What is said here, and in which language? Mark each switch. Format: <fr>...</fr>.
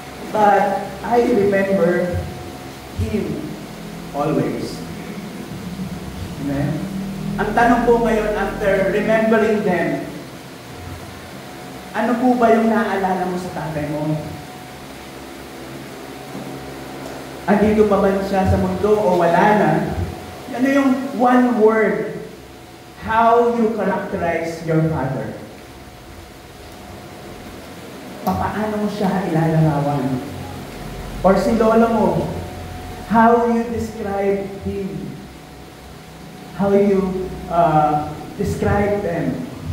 <en>But I remember him always. Amen.</en> <tl>Ang tanong po ngayon,</tl> <en>after remembering them,</en> <tl>ano po ba yung naaalala mo sa tatay mo? Andito pa ba siya sa mundo o wala na? Ano yung</tl> <en>one word, how you characterize your father?</en> <tl>Paano mo siya ilalarawan? Or si lolo mo,</tl> <en>how you describe him? How you describe them?</en>